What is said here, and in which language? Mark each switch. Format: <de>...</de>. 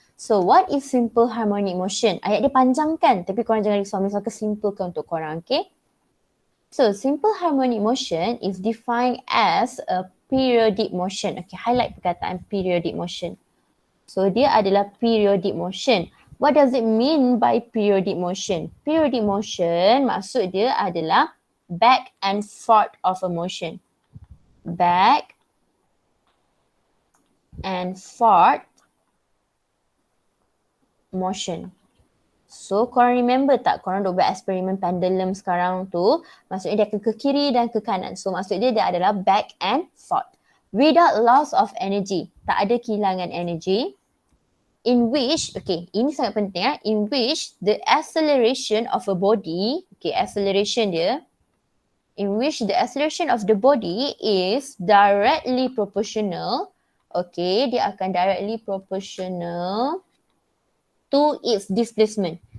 <en>So, what is simple harmonic motion?</en> <ms>Ayat dia panjang kan? Tapi korang jangan risau, Miss akan simplekan untuk korang, okay?</ms> <en>So, simple harmonic motion is defined as a periodic motion. Okay, highlight</en> <ms>perkataan</ms> <en>periodic motion. So,</en> <ms>dia adalah</ms> <en>periodic motion. What does it mean by periodic motion? Periodic motion</en> <ms>maksud dia adalah</ms> <en>back and forth of a motion. Back and forth motion.</en> <ms>So, korang remember tak korang dah buat eksperimen pendulum sekarang tu, maksudnya dia akan ke kiri dan ke kanan. So, maksudnya dia adalah</ms> <en>back and forth. Without loss of energy.</en> <ms>Tak ada kehilangan energy.</ms> <en>In which, okay, ini sangat penting in which the acceleration of a body, okay,</en> <ms>acceleration dia,</ms> <en>in which the acceleration of the body is directly proportional, okay,</en> <ms>dia akan</ms> <en>directly proportional to its displacement.</en>